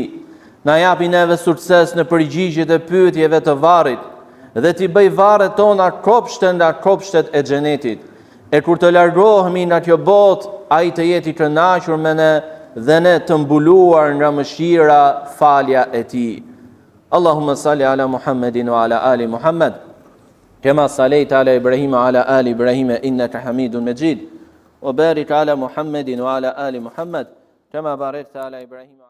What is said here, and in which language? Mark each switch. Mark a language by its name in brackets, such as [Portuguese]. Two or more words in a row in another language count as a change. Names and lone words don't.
[Albanian] Na japi neve sukses në përgjigjet e pyetjeve të varrit dhe t'i bëj varret tona kopshte nga kopshtet e xhenetit. E kur të largohemi nga kjo botë, ai të jetë i kënaqur me ne dhe ne të mbuluar nga mëshira, falja e tij. [Arabic] اللهم صل على محمد وعلى آل محمد، كما صليت على إبراهيم وعلى آل إبراهيم إنك حميد مجيد، وبارك على محمد وعلى آل محمد، كما باركت على إبراهيم